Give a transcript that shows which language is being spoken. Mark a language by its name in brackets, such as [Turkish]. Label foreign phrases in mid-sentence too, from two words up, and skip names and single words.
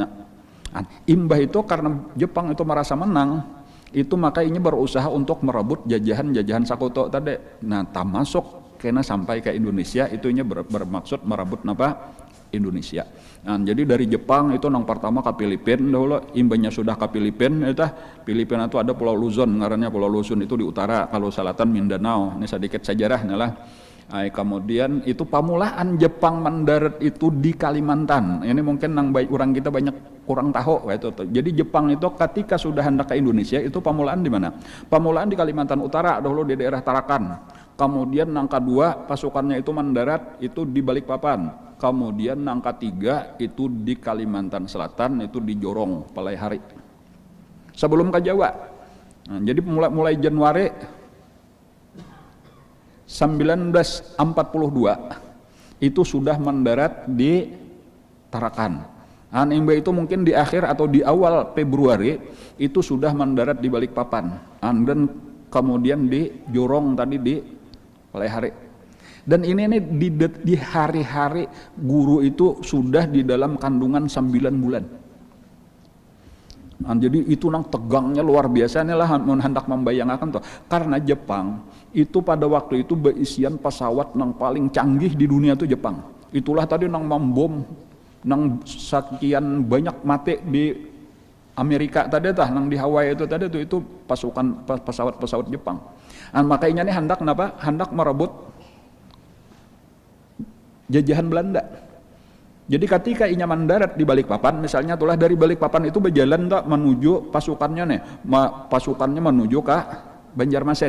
[Indonesian] Imbah itu karena Jepang itu merasa menang, itu makanya berusaha untuk merebut jajahan Sakuto tadi. Nah, termasuk kena sampai ke Indonesia, itu bermaksud merebut apa? Indonesia. Nah, jadi dari Jepang itu nang pertama ke Filipina dahulu, imbahnya sudah ke Filipina, Filipina itu ada Pulau Luzon, ngarannya Pulau Luzon itu di utara, kalau selatan Mindanao. Ini sedikit sejarahnya lah. Kemudian itu pamulaan Jepang mendarat itu di Kalimantan. Ini mungkin nang baik orang kita banyak kurang tahu itu. Jadi Jepang itu ketika sudah hendak ke Indonesia itu pamulaan di mana? Pamulaan di Kalimantan Utara dahulu di daerah Tarakan. Kemudian nang kedua pasukannya itu mendarat itu di Balikpapan. Kemudian nang ketiga itu di Kalimantan Selatan itu di Jorong, Palaihari. Sebelum ke Jawa. Nah, jadi mulai Januari 1942 itu sudah mendarat di Tarakan. Imba itu mungkin di akhir atau di awal Februari itu sudah mendarat di Balikpapan. Dan kemudian di Jorong tadi di Palaihari. Dan ini di hari-hari guru itu sudah di dalam kandungan 9 bulan. Jadi itu nang tegangnya luar biasa nih lah hendak membayangkan tuh. Karena Jepang itu pada waktu itu berisian pesawat nang paling canggih di dunia itu Jepang. Itulah tadi nang membom nang sekian banyak mati di Amerika tadi nang di Hawaii itu tadi itu pasukan pesawat Jepang. Makanya ini hendak merebut jajahan Belanda. Jadi ketika inya mendarat di Balikpapan, misalnya itulah dari Balikpapan itu berjalan menuju pasukannya menuju ke Banjarmasin.